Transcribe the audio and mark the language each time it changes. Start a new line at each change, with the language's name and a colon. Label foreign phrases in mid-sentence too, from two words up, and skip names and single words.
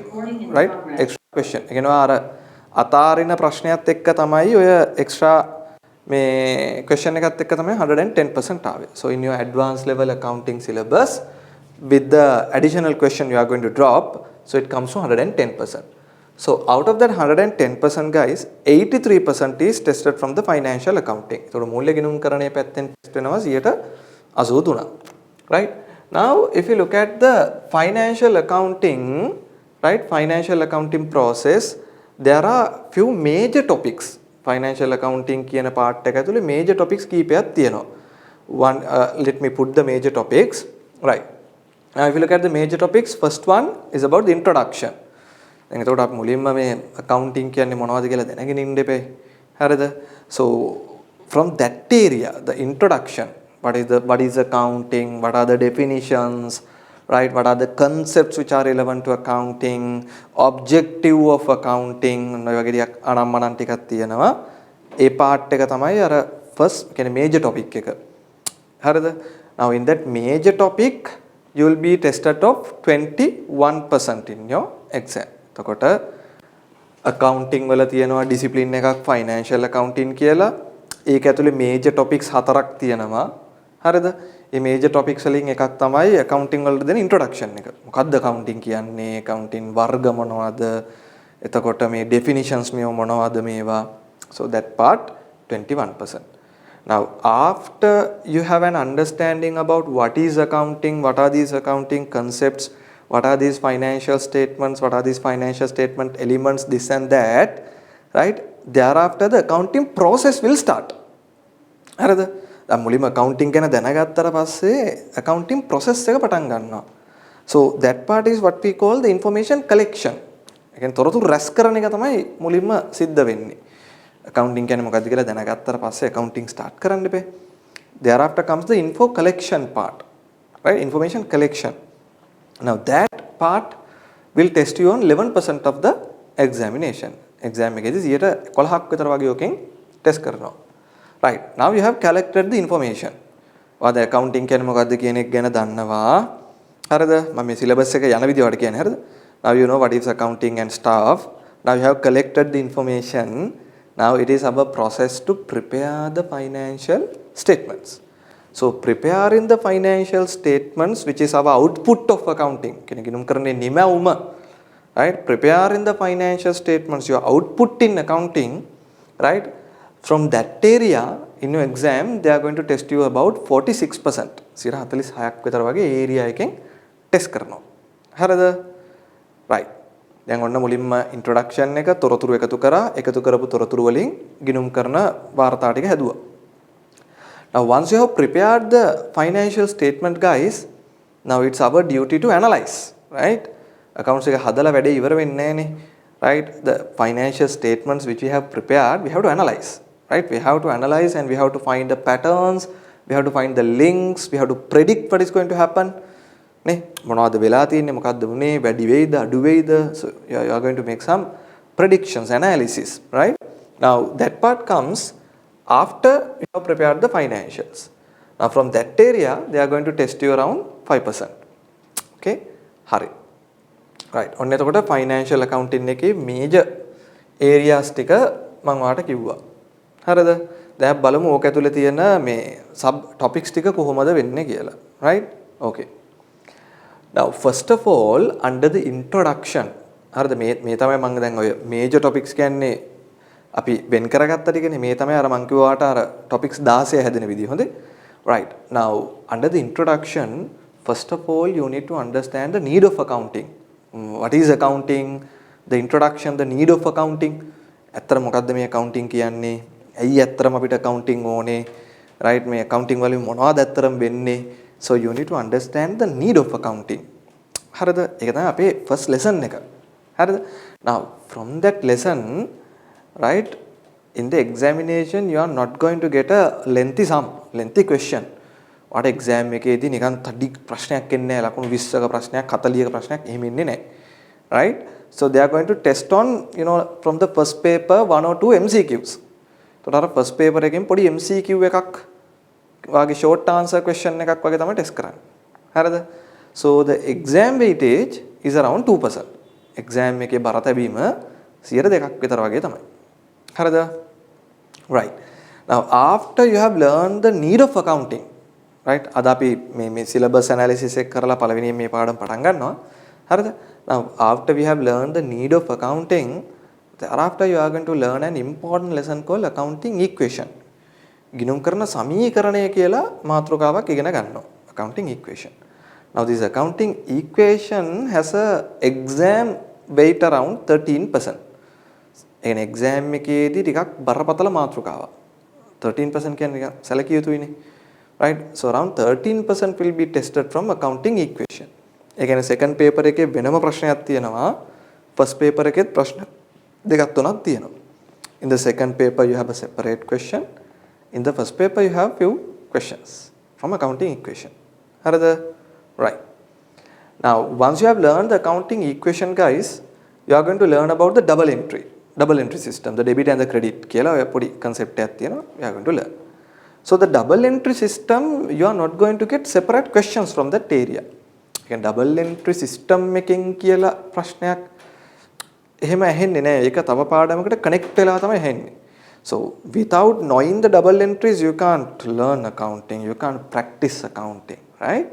English: Right? Extra question. Again,
Sinhala: අතාරින ප්‍රශ්නයත් එක්ක තමයි ඔය extra මේ question එකත් එක්ක තමයි 110% ආවේ.
English: So in your advanced level accounting syllabus, with the additional question you are going to drop, so it comes to 110%. So out of that 110% guys, 83% is tested from the financial accounting.
Sinhala: So මූල්‍ය ගිණුම්කරණයේ පැත්තෙන් test වෙනවා 83%.
English: Right? Now if you look at the financial accounting, right, financial accounting process, there are few major topics. Financial accounting
Sinhala: කියන part එක ඇතුලේ
English: major topics
Sinhala: කීපයක් තියෙනවා.
English: One let me put the major topics. Right. Now if you look at the major topics, first one is about the introduction.
Sinhala: දැන් එතකොට අපි මුලින්ම මේ accounting කියන්නේ මොනවද කියලා දැනගෙන ඉන්න එපේ. හරිද?
English: So from that area, the introduction, what is accounting, what are the definitions, right, what are the concepts which are relevant to accounting, objective of accounting,
Sinhala: ඔය වගේ ටිකක් අනම්මනම් ටිකක් තියෙනවා. ඒ part එක තමයි අර first කියන්නේ
English: major topic
Sinhala: එක. හරිද?
English: Now in that major topic you will be tested of 21% in your exam.
Sinhala: එතකොට accounting වල තියෙනවා discipline එකක්
English: financial accounting
Sinhala: කියලා. ඒක ඇතුලේ
English: major topics
Sinhala: හතරක් තියෙනවා. හරිද? මේ
English: major topics
Sinhala: වලින් එකක් තමයි accounting වලට දෙන introduction එක. මොකක්ද accounting කියන්නේ? accounting වර්ග මොනවද? එතකොට මේ definitions මේ මොනවද මේවා?
English: So that part 21%. Now after you have an understanding about what is accounting, what are these accounting concepts, what are these financial statements, what are these financial statement elements, this and that, right? Thereafter the accounting process will start.
Sinhala: හරිද? දැන් මුලින්ම accounting ගැන දැනගත්තට පස්සේ
English: accounting process
Sinhala: එක පටන් ගන්නවා.
English: So that part is what we call the information collection.
Sinhala: ඒ කියන්නේ තොරතුරු රැස් කරන එක තමයි මුලින්ම සිද්ධ වෙන්නේ. accounting කියන්නේ මොකක්ද කියලා දැනගත්තට පස්සේ
English: accounting start
Sinhala: කරන්න ඉපේ.
English: Thereafter comes the info collection part. Right? Information collection. Now that part will test you on 11% of the examination.
Sinhala: Exam එකේදී 11ක් විතර වගේ ඔකෙන් test කරනවා.
English: Right. Now you have collected the information.
Sinhala: ඔයාද accounting කියන්නේ මොකක්ද කියන එක ගැන දන්නවා. හරිද? මම මේ syllabus එක යන විදිහට කියන්නේ හරිද?
English: Now you know what is accounting and stuff. Now you have collected the information. Now it is our process to prepare the financial statements. So preparing the financial statements, which is our output of accounting,
Sinhala: ගිණුම් කරණ නිමැවුම,
English: right? Preparing the financial statements, your output in accounting, right? From that area in your exam they are going to test you about 46%.
Sinhala: 46ක් විතර වගේ area එකෙන් test කරනවා. හරිද? right. දැන් ඔන්න මුලින්ම introduction එක තොරතුරු එකතු කරා, එකතු කරපු තොරතුරු වලින් ගිණුම් කරන වාර්තා ටික හැදුවා.
English: Now once you have prepared the financial statement guys, now it's our duty to analyze, right?
Sinhala: Accounts එක හදලා වැඩේ ඉවර වෙන්නේ නැහනේ,
English: right? The financial statements which we have prepared, we have to analyze, right? We have to analyze and we have to find the patterns, we have to find the links, we have to predict what is going to happen.
Sinhala: නේ මොනවද වෙලා තියෙන්නේ, මොකද්ද වුනේ, වැඩි වෙයිද අඩු වෙයිද?
English: So you are going to make some predictions, analysis, right? Now that part comes after you have prepared the financials. Now from that area they are going to test you around 5%. Okay, hari. Right.
Sinhala: ඔන්න එතකොට
English: financial accounting
Sinhala: එකේ
English: major areas
Sinhala: ටික මම ඔයාලට කිව්වා. හරිද? දැන් බලමු ඕක ඇතුලේ තියෙන මේ
English: sub topics
Sinhala: ටික කොහොමද වෙන්නේ කියලා.
English: Right? Okay. Now first of all under the introduction,
Sinhala: හරිද? මේ තමයි මම දැන් ඔය
English: major topics
Sinhala: කියන්නේ අපි වෙන් කරගත්ත ටිකනේ. මේ තමයි අර මම කිව්වාට අර topics 16 හැදෙන විදිය. හොඳේ?
English: Right. Now under the introduction, first of all you need to understand the need of accounting. What is accounting? The introduction, the need of accounting.
Sinhala: ඇත්තට මොකද්ද මේ accounting කියන්නේ? ඇයි ඇත්තටම අපිට accounting ඕනේ? Right? මේ accounting වලින් මොනවද ඇත්තටම වෙන්නේ?
English: So you need to understand the need of accounting.
Sinhala: හරිද? ඒක තමයි අපේ
English: first lesson
Sinhala: එක. හරිද?
English: Now from that lesson, right, in the examination you are not going to get a lengthy question. What exam
Sinhala: එකේදී නිකන් තඩි ප්‍රශ්නයක් එන්නේ නැහැ, ලකුණු 20ක ප්‍රශ්නයක් 40ක ප්‍රශ්නයක් එහෙම එන්නේ නැහැ.
English: Right? So they are going to test on, you know, from the first paper 1 or 2 MCQs.
Sinhala: So අර
English: first paper
Sinhala: එකෙන් පොඩි MCQ එකක් වාගේ
English: short answer question
Sinhala: එකක් වගේ තමයි test කරන්නේ. හරිද?
English: So the exam weightage is around 2%.
Sinhala: exam එකේ බර තැබීම 2% විතර වගේ තමයි. හරිද?
English: Right. Now after you have learned the need of accounting, right?
Sinhala: අද අපි මේ
English: syllabus analysis
Sinhala: එක කරලා පළවෙනියෙන් මේ පාඩම පටන් ගන්නවා. හරිද?
English: Now after we have learned the need of accounting, thereafter you are going to learn an important lesson called accounting equation.
Sinhala: ගිණුම් කරන සමීකරණය කියලා මාතෘකාවක් ඉගෙන ගන්නවා.
English: accounting equation. Now this accounting equation has a exam weight around 13%.
Sinhala: එන exam එකේදී ටිකක් බරපතල මාතෘකාවක්. 13% කියන්නේ නිකන් සැලකිය යුතුයිනේ.
English: Right? So around 13% will be tested from accounting equation.
Sinhala: ඒ කියන්නේ
English: second paper
Sinhala: එකේ වෙනම ප්‍රශ්නයක් තියෙනවා.
English: first paper
Sinhala: එකෙත් ප්‍රශ්න දෙකක් තුනක් තියෙනවා.
English: In the second paper you have a separate question. In the first paper you have few questions from accounting equation. හරිද? Right. Now once you have learned the accounting equation guys, you are going to learn about the double entry system, the debit and the credit
Sinhala: කියලා ඔය පොඩි
English: concept
Sinhala: එකක් තියෙනවා.
English: You are going to learn. So the double entry system, you are not going to get separate questions from that area. Again, double entry system
Sinhala: එකෙන් කියලා ප්‍රශ්නයක් එහෙම ඇහෙන්නේ නැහැ. ඒක තව පාඩමකට connect වෙලා තමයි ඇහෙන්නේ.
English: So without knowing the double entries, you can't learn accounting, you can't practice accounting, right?